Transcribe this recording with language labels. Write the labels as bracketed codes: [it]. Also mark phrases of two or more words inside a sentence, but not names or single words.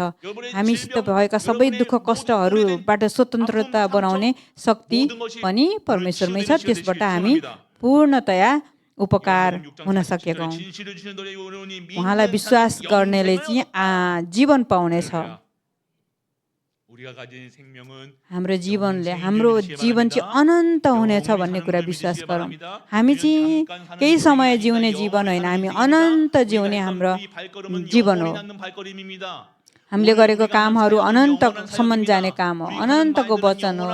[ne] हामीसित भएका सबै दुःख कष्टहरूबाट स्वतन्त्रता बनाउने शक्ति पनि परमेश्वरमै छ। त्यसबाट हामी पूर्णतया उपकार हुन सकेका हौँ। उहाँलाई विश्वास गर्नेले चाहिँ जीवन पाउनेछ। [ko] 우리가 가진 생명은 [ne] हाम्रो जीवनले हाम्रो जीवन चाहिँ अनन्त हुनेछ भन्ने कुरा विश्वास गरौँ। हामी चाहिँ केही समय जिउने जीवन होइन, हामी अनन्त जिउने हाम्रो जीवन हो। हामीले गरेको कामहरू अनन्तसम्म जाने काम हो, अनन्तको वचन हो।